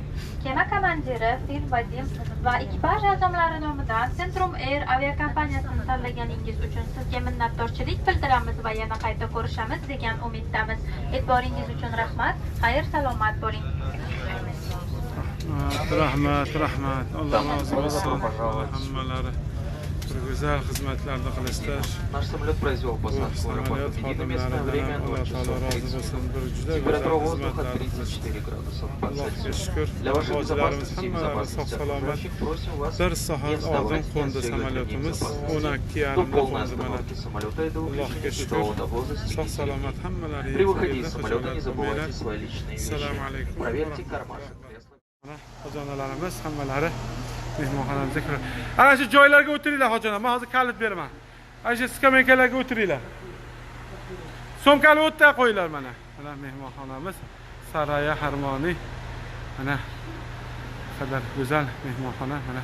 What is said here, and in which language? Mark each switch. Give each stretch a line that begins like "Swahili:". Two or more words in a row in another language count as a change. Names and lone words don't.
Uzbek: Kema komandiri Fil Vadim va ekipaj a'zolari nomidan Centrum Air aviakompaniyasini tanlaganingiz uchun sizga minnatdorchilik bildiramiz va yana qayta ko'rishamiz degan umiddamiz. E'tiboringiz uchun rahmat. Xayr, salomat bo'ling.
Turkish: Rahmat. Allah razı olsun.
Uzbek: Hammalari bir güzel hizmetlarda qilishdi.
Russian: Наш самолет произвел посадку в аэропорту Медина. Местное время 0 часов 30 минут. Температура воздуха 34 градуса по Цельсию. Для вашей безопасности и безопасности окружающих просим вас не оставлять снятие ремней безопасности. До полной остановки самолета и до выключения светового засекречения. При выходе из самолета не забывайте свои личные вещи. Проверьте кармашек.
Uzbek: Xo'janalarimiz hammalari mehmonxonamizga kiradi. Ana shu joylarga o'tiringlar xo'janar. Men hozir kalit beraman. Ana shu skameykalarga o'tiringlar. So'mkani o'tda qo'yinglar mana. Mana mehmonxonamiz Saraya Harmoniy. Mana qadar go'zal mehmonxona mana.